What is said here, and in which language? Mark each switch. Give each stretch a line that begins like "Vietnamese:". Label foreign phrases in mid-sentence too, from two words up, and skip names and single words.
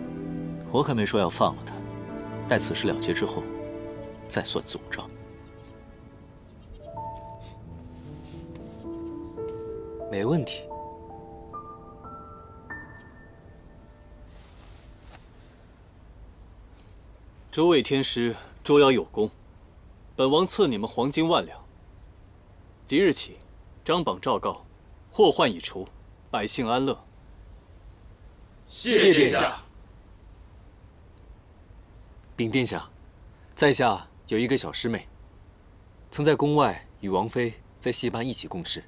Chinese: 我可沒說要放了他，待此事了結之後，再算總賬。没問題。諸位天師捉妖有功，本王赐你們黄金100两。即日起，张榜昭告，祸患已除，百姓安樂。谢殿下。禀殿下，在下有一個小師妹，曾在宮外與王妃在戲班一起共事。